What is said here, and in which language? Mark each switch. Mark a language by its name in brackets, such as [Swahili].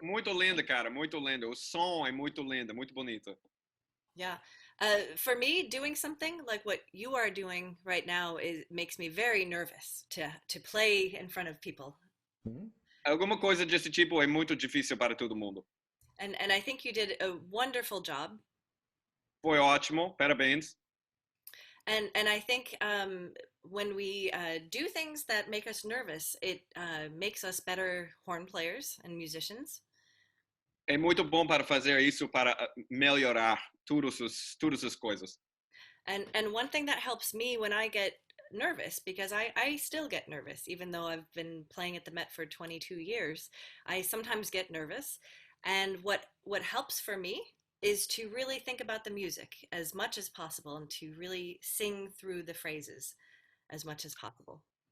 [Portuguese] Muito linda, cara, muito linda. O som é muito linda, muito bonito. [English] Yeah. For me, doing something like what you are doing right now makes me very nervous to play in front of people. [Portuguese] Alguma coisa desse tipo é muito difícil para todo mundo. [English] And I think you did a wonderful job. [Portuguese] Foi ótimo, parabéns. [English] And I think when we do things that make us nervous, it makes us better horn players and musicians. [Portuguese] É muito bom para fazer isso, para melhorar todas as coisas. [English] And one thing that helps me when I get nervous, because I still get nervous, even though I've been playing at the Met for 22 years, I sometimes get nervous. And what helps for me is to really think about the music as much as possible and to really sing through the phrases as much as possible.